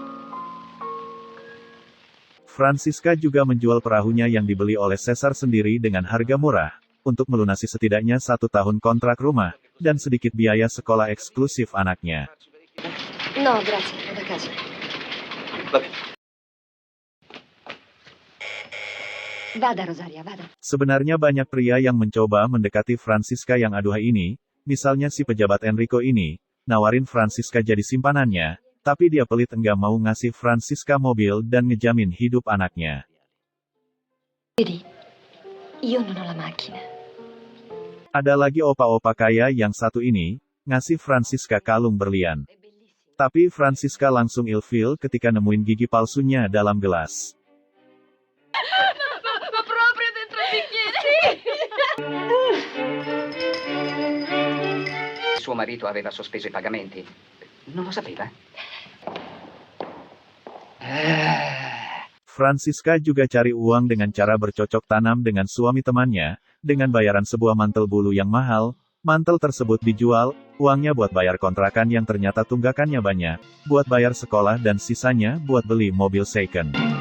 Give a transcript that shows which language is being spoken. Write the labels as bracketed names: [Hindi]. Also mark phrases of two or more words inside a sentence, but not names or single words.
[Indonesian] Francisca juga menjual perahunya yang dibeli oleh Caesar sendiri dengan harga murah, untuk melunasi setidaknya 1 tahun kontrak rumah, dan sedikit biaya sekolah eksklusif anaknya. [Italian] No, grazie, vado a casa. Vada, Rosaria, vada. [Indonesian] Sebenarnya banyak pria yang mencoba mendekati Francisca yang aduhai ini, misalnya si pejabat Enrico ini, nawarin Francisca jadi simpanannya, tapi dia pelit enggak mau ngasih Francisca mobil dan ngejamin hidup anaknya. [Italian] Vedi, io non ho la macchina. [Indonesian] Ada lagi opa-opa kaya yang satu ini, ngasih Francisca kalung berlian. Tapi Francisca langsung ilfil ketika nemuin gigi palsunya dalam gelas. [Italian] Ma proprio dentro il bicchiere? Suo marito aveva sospeso i pagamenti. Non lo sapeva? [Indonesian] Francisca juga cari uang dengan cara bercocok tanam dengan suami temannya, dengan bayaran sebuah mantel bulu yang mahal. Mantel tersebut dijual, uangnya buat bayar kontrakan yang ternyata tunggakannya banyak, buat bayar sekolah dan sisanya buat beli mobil second.